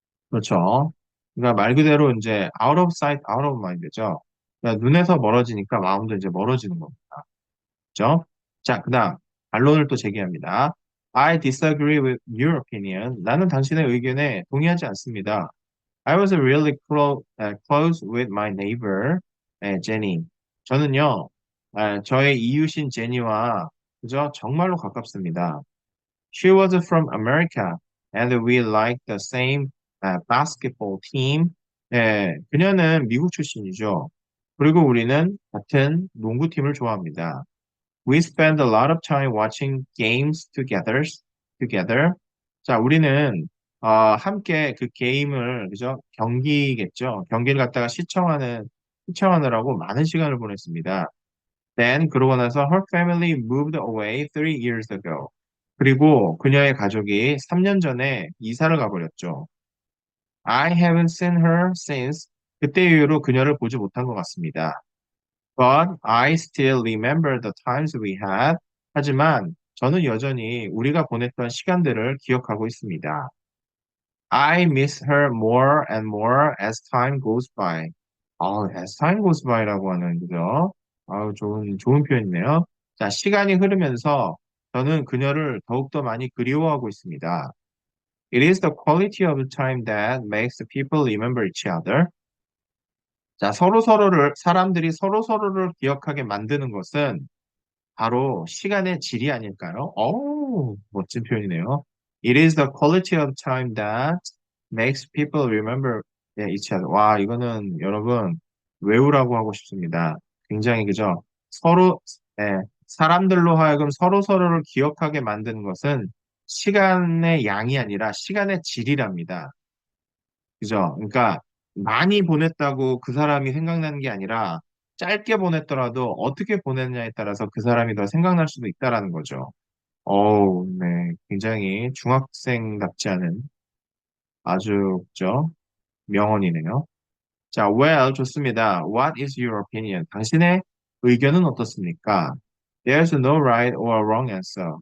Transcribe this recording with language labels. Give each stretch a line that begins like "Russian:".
Korean: 그렇죠. 그러니까 말 그대로 이제
English: out of sight, out of mind
Korean: 죠. 그러니까 눈에서 멀어지니까 마음도 이제 멀어지는 겁니다. 그렇죠? 자, 그다음 반론을 또 제기합니다.
English: I disagree with your opinion.
Korean: 나는 당신의 의견에 동의하지 않습니다.
English: I was really close with my neighbor, Jenny.
Korean: 저는요, 저의 이웃인 제니와 그죠? 정말로 가깝습니다.
English: She was from America, and we liked the same basketball team.
Korean: 그녀는 미국 출신이죠. 그리고 우리는 같은 농구팀을 좋아합니다.
English: We spend a lot of time watching games together.
Korean: 자, 우리는 함께 그 게임을 그죠? 경기겠죠. 경기를 갖다가 시청하느라고 많은 시간을 보냈습니다.
English: Then
Korean: 그러고 나서
English: her family moved away 3 years ago.
Korean: 그리고 그녀의 가족이 3년 전에 이사를 가버렸죠.
English: I haven't seen her since.
Korean: 그때 이후로 그녀를 보지 못한 것 같습니다.
English: But I still remember the times we had.
Korean: 하지만 저는 여전히 우리가 보냈던 시간들을 기억하고 있습니다.
English: I miss her more and more as time goes by. as time goes by
Korean: 라고 하는 그죠? 좋은 표현이네요. 자, 시간이 흐르면서 저는 그녀를 더욱더 많이 그리워하고 있습니다.
English: It is the quality of time that makes people remember each other.
Korean: 자, 사람들이 서로서로를 기억하게 만드는 것은 바로 시간의 질이 아닐까요? 멋진 표현이네요.
English: It is the quality of time that makes people remember each other.
Korean: 와, 이거는 여러분 외우라고 하고 싶습니다. 굉장히 그죠? 서로, 사람들로 하여금 서로서로를 기억하게 만드는 것은 시간의 양이 아니라 시간의 질이랍니다. 그죠? 그러니까 많이 보냈다고 그 사람이 생각나는 게 아니라 짧게 보냈더라도 어떻게 보냈냐에 따라서 그 사람이 더 생각날 수도 있다라는 거죠. 네. 굉장히 중학생답지 않은 아주, 그죠? 명언이네요. 자,
English: well,
Korean: 좋습니다.
English: What is your opinion?
Korean: 당신의 의견은 어떻습니까?
English: There's no right or wrong answer.